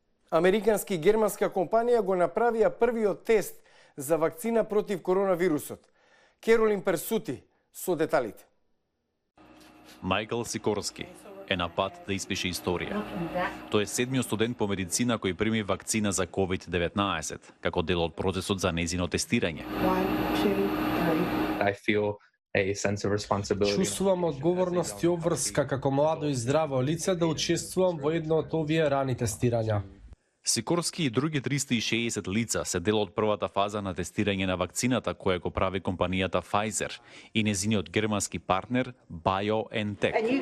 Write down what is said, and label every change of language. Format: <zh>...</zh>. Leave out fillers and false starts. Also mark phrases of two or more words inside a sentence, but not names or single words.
<mk>Американски и германска компанија го направија првиот тест за вакцина против коронавирусот. Керолин Персути со деталите. Майкл Сикорски е на пат да испише историја. Тој е седмиот студент по медицина кој прими вакцина за COVID-19, како дел од процесот за нејзино тестирање.</mk> <en>I feel a sense of responsibility.</en> <mk>Чувствувам одговорност и обврска како младо и здраво лице да учествувам во едно од овие рани тестирања. Сикорски и други 360 лица се дел од првата фаза на тестирање на вакцината која го прави компанијата Pfizer и нејзиниот германски партнер BioNTech.</mk>